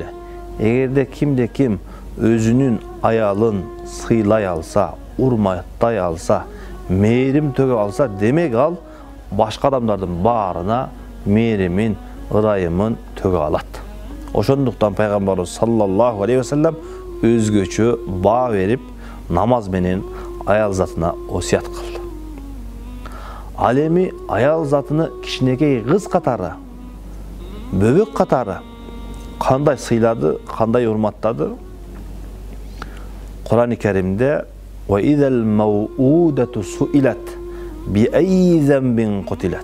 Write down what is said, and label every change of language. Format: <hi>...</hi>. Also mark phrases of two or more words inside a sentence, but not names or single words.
<ky>Эгерде ким өзүнүн аялын сыйлай алса, урматтай алса, мээрим төгө алса, демек ал башка адамдардын баарына мээримин, ырайымын төгө алат. Ошондуктан Пайгамбарыбыз</ky> <ar>صلى الله عليه وسلم</ar> <ky>өзгөчө баа берип, намаз менен аял затына осуят кылды. Ал эми аял затыны кичинекей кыз катары, бөбөк катары кандай сыйлады, кандай урматтады? Кур'ан-ы Керимде</ky> <ar>"وإذا الموءودة سئلت بأي ذنب قتلت".</ar>